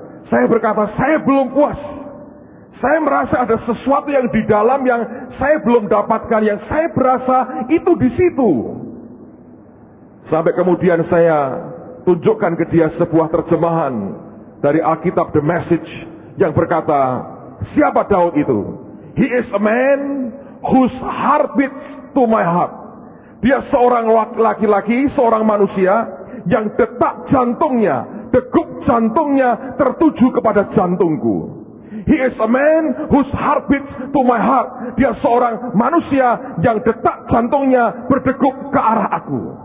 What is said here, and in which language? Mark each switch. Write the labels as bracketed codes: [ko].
[id] Saya berkata, saya belum puas. Saya merasa ada sesuatu yang di dalam yang saya belum dapatkan, yang saya berasa itu di situ. Sampai kemudian saya tunjukkan ke dia sebuah terjemahan dari Alkitab The Message yang berkata, siapa Daud itu? [en] He is a man whose heart beats to my heart. [id] Dia seorang laki-laki, seorang manusia yang detak jantungnya, degup jantungnya tertuju kepada jantungku. [en] He is a man whose heart beats to my heart. [id] Dia seorang manusia yang detak jantungnya berdegup ke arah aku.